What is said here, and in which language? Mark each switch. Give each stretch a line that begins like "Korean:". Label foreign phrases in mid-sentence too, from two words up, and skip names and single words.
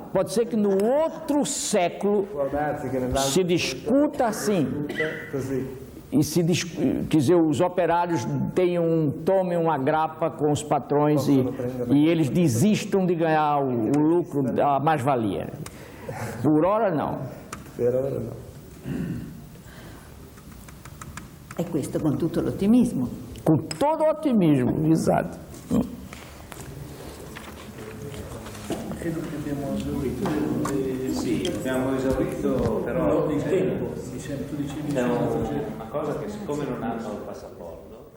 Portuguese: Pode ser que no outro século se discuta assim. E quer dizer, os operários tomem uma grapa com os patrões e eles desistam de ganhar o lucro da mais-valia. Por ora não.
Italian: E questo con tutto l'ottimismo.
Portuguese: Com todo o otimismo, exato.
Italian: Credo che abbiamo esaurito. Sì, abbiamo esaurito, però il tempo. Tu dicevi è una cosa che siccome non hanno il passaporto